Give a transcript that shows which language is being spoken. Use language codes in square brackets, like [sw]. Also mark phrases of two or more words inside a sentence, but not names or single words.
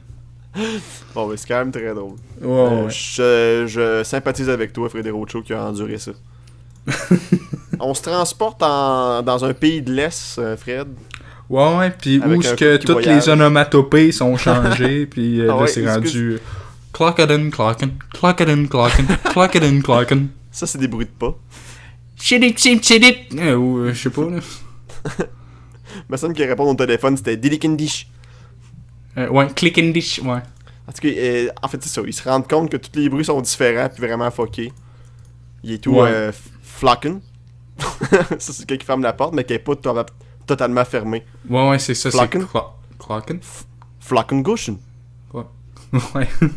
[fr] Bon, ben, c'est quand même très drôle. Ouais. Je sympathise avec toi, Frédéric, qui a enduré ça. On se transporte dans un pays de l'Est, Fred. Ouais, puis où est-ce que toutes les onomatopées sont changées, puis là, c'est rendu... Clockadin, clockin, clockadin, clockin, clockadin, clockin. Ça, c'est des bruits de pas. Chidip, chidip, chidip. Ou, je sais pas, là. Ma soeur qui répond au téléphone, c'était Didikindish. Ouais, [en] click and dish, [fr] ouais. En tout cas, en fait, c'est ça. Ils se rendent compte que tous les bruits sont différents, puis vraiment fuckés. Il est tout flocken. Ça, c'est quelqu'un qui ferme la porte, mais qui est pas totalement fermé. Ouais, c'est ça, Flocken? c'est Clocken? Flockengushen. Ouais.